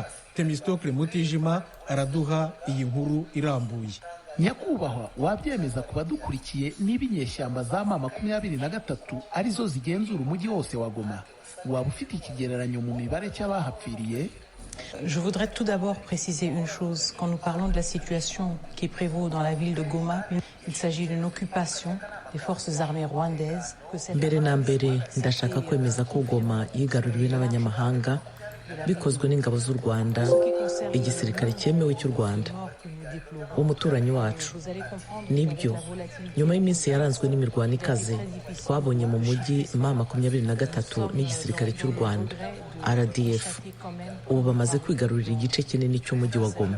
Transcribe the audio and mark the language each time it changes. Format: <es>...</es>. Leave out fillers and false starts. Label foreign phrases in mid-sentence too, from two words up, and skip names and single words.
<rw>Temistocle Mutijima araduha iyi nkuru irambuye. Nyakubahwa, wabyemeza ku badukurikiye niba inyeshyamba za M23 arizo zigenzura umujyi wose wa Goma? Waba ufite ikigereranyo mu mibare cy'abahapfiriye?</rw> <fr>Je voudrais tout d'abord préciser une chose. Quand nous parlons de la situation qui prévaut dans la ville de Goma, il s'agit d'une occupation des forces armées rwandaises.</fr> <rw>Mbere na mbere ndashaka kwemeza ko Goma yigaruriwe n'abanyamahanga bikozwe n'ingabo z'u Rwanda, igisirikare cyemewe cy'u Rwanda, umuturanyi wacu. Nibyo, nyuma y'iminsi yaranzwe n'imirwano ikaze, twabonye mu mujyi M23 n'igisirikare cy'u Rwanda RDF ubu bamaze kwigarurira igice kinini cy'umujyi wa Goma.</rw>